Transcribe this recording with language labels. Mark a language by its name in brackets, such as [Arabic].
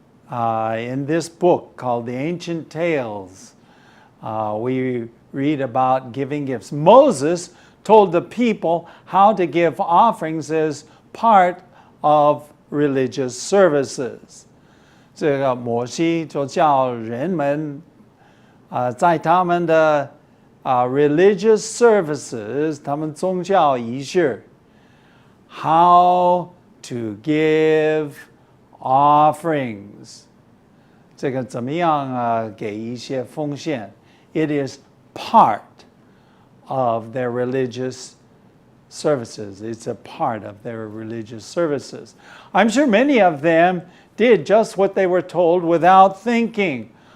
[English] In this book called The Ancient Tales, we read about giving gifts. Moses told the people how to give offerings as part of religious services. [Chinese] 这个摩西就叫人们在他们的 [English] religious services, [Chinese] 他们宗教仪式 [English] how to give offerings. [Chinese] 这个怎么样给一些奉献 [English] It is part of their religious services. It's a part of their religious services. I'm sure many of them did just what they were told without thinking.